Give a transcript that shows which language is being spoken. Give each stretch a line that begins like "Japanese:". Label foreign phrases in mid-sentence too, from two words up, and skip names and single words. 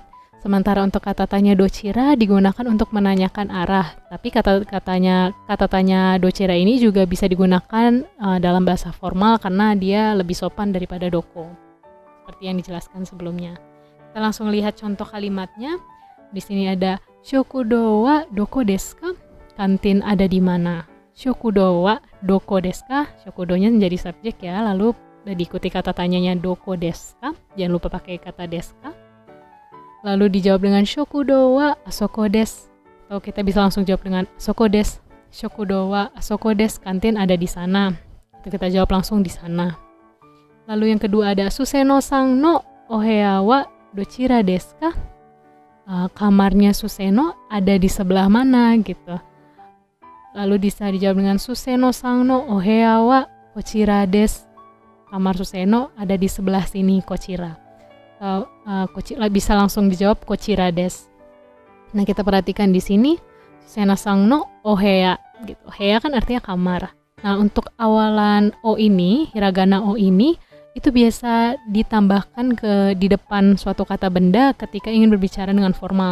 Indonesian: Sementara untuk kata tanya dochira digunakan untuk menanyakan arah. Tapi kata tanya dochira ini juga bisa digunakan dalam bahasa formal karena dia lebih sopan daripada doko. Seperti yang dijelaskan sebelumnya. Kita langsung lihat contoh kalimatnya. Di sini ada
Japanese: 食堂はどこですか?
Indonesian: Kantin ada di mana?
Japanese: 食堂はどこですか?
Indonesian: Shokudonya menjadi subjek ya, lalu diikuti kata tanyanya
Japanese: どこですか?
Indonesian: Jangan lupa pakai kata
Japanese: ですか.
Indonesian: Lalu dijawab dengan
Japanese: 食堂はあそこです.
Indonesian: Atau kita bisa langsung jawab dengan
Japanese: あそこです. 食堂はあそこです,
Indonesian: kantin ada di sana. Itu kita jawab langsung di sana. Lalu yang kedua ada
Japanese: スセノさんのお部屋はどちらですか?
Indonesian: Kamarnya Suseno ada di sebelah mana gitu. Lalu bisa dijawab dengan
Japanese: スセノさんのお部屋はこちらです.
Indonesian: Kamar Suseno ada di sebelah sini, kochira. Bisa langsung dijawab
Japanese: こちらです.
Indonesian: Nah, kita perhatikan di sini
Japanese: スセノさんのお部屋
Indonesian: gitu. Oheya kan artinya kamar. Nah, untuk awalan o ini, hiragana o ini itu biasa ditambahkan di depan suatu kata benda ketika ingin berbicara dengan formal.